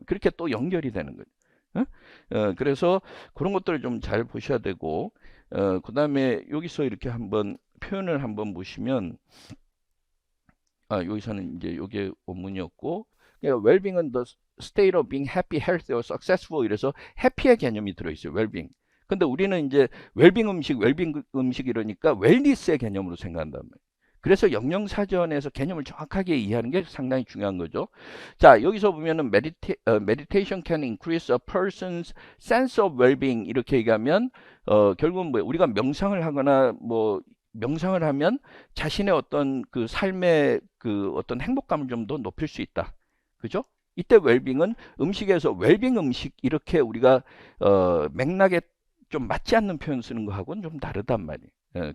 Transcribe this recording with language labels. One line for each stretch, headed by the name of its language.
Korean: 그렇게 또 연결이 되는 거죠. 그래서 그런 것들을 좀 잘 보셔야 되고 그 다음에 여기서 이렇게 한번 표현을 한번 보시면 여기서는 이제 요게 원문이었고 그러니까 well-being은
English: the state of being happy, healthy or successful
Korean: 이래서 해피의 개념이 들어있어요.
English: well-being.
Korean: 근데 우리는 이제 웰빙 음식 이러니까 웰니스의 개념으로 생각한단 말이에요. 그래서 영영사전에서 개념을 정확하게 이해하는 게 상당히 중요한 거죠. 자, 여기서 보면은
English: meditation can increase a person's sense of well-being
Korean: 이렇게 얘기하면 결국은 뭐예요? 우리가 명상을 하거나 뭐 명상을 하면 자신의 어떤 그 삶의 그 어떤 행복감을 좀 더 높일 수 있다. 그죠? 이때 웰빙은 음식에서 웰빙 음식 이렇게 우리가 맥락에 좀 맞지 않는 표현 쓰는 거하고는 좀 다르단 말이에요.